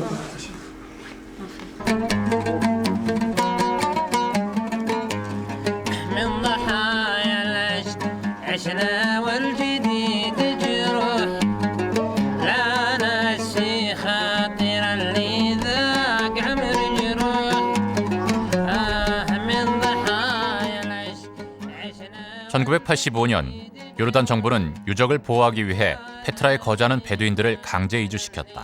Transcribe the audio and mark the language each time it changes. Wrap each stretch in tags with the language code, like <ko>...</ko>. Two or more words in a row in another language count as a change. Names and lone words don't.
<ar>من ضحايا العشق عشنا والجديد جروح، لا نسي خاطر اللي ذاق عمر جروح. من ضحايا العشق عشنا.</ar> <ko>1985년 요르단 정부는 유적을 보호하기 위해 페트라에 거주하는 베두인들을 강제 이주시켰다.</ko>